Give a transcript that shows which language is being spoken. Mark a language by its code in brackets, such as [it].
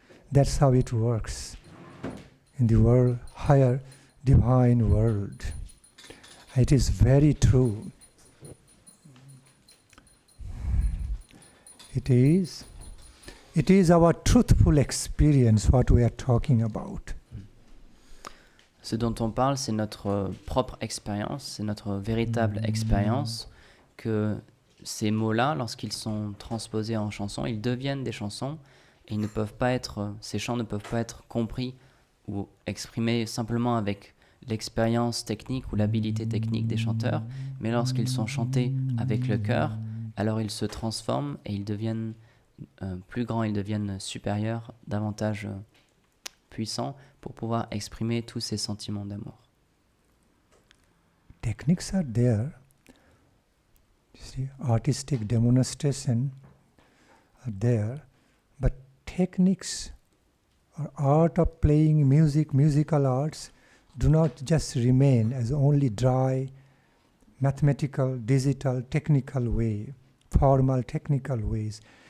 [en] That's how it works in the world, higher divine world. It is very true. It is our truthful experience what we are talking about. [fr] Ce dont on parle, c'est notre propre expérience, c'est notre véritable expérience, que ces mots-là, lorsqu'ils sont transposés en chansons, ils deviennent des chansons et ces chants ne peuvent pas être compris ou exprimés simplement avec l'expérience technique ou l'habilité technique des chanteurs, mais lorsqu'ils sont chantés avec le cœur, alors ils se transforment et ils deviennent plus grands, ils deviennent supérieurs, davantage puissants pour pouvoir exprimer tous ces sentiments d'amour. [en] Techniques are there. You see, artistic demonstration are there, but techniques or art of playing music, musical arts, do not just remain as only dry, mathematical, digital, technical way, formal, technical ways.